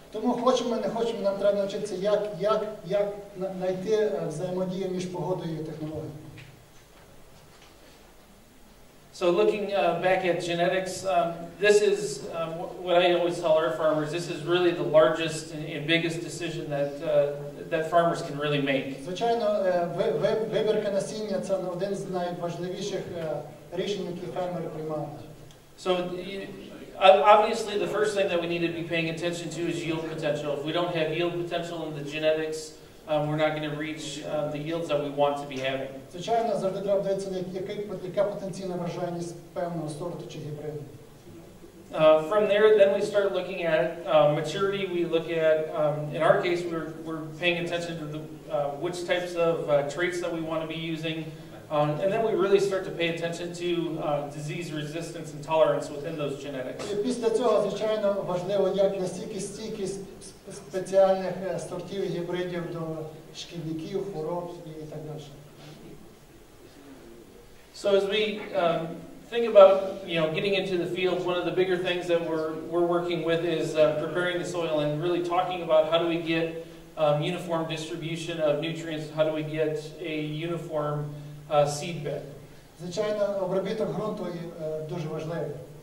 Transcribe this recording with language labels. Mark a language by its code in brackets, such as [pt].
[uk] Тому хочемо, не хочемо, нам треба навчитися, як знайти взаємодію між погодою і технологією. [en] So looking back at genetics, this is what I always tell our farmers. This is really the largest and biggest decision that farmers can really make. [uk] Звичайно, вибірка насіння – це один з найважливіших рішень, які фермери приймають. [en] So obviously, the first thing that we need to be paying attention to is yield potential. If we don't have yield potential in the genetics, we're not going to reach the yields that we want to be having. [uk] Звичайно, завжди треба дивитися, яка потенційна врожайність певного сорту чи гібриду. [en] From there, then we start looking at maturity. We look at, in our case, we're paying attention to which types of traits that we want to be using. And then we really start to pay attention to disease resistance and tolerance within those genetics. [uk] І після цього, звичайно, важливо, як настільки стійкість спеціальних сортів і гібридів до шкідників, хвороб і так далі. [en] So as we think about, getting into the field, one of the bigger things that we're working with is preparing the soil and really talking about how do we get uniform distribution of nutrients, how do we get a uniform seed bed. [uk] Звичайно, обробіток ґрунту дуже важливий.